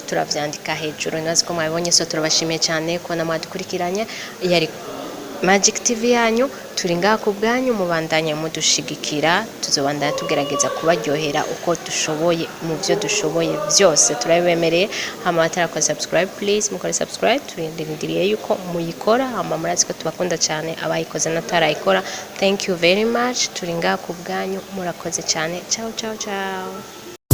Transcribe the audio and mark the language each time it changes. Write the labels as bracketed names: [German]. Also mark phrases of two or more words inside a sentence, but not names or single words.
[Rundi] turavyandika hejuru nazi ko mwabonye so turabashimiye cyane ko namwadukurikiranye yari Magic TV yanyu turi ngaha ku bwanyu mubandanye mudushigikira tuzobandanya tugerageza kubaryohera uko dushoboye mu byo dushoboye byose turabibemereye hama batara [English] subscribe please [Rundi] mukore subscribe turindiriye yuko muyikora hama murazi ko tubakunda cyane abayikoze natarayikora [English] thank you very much [Rundi] turi ngaha ku bwanyu murakoze cyane ciao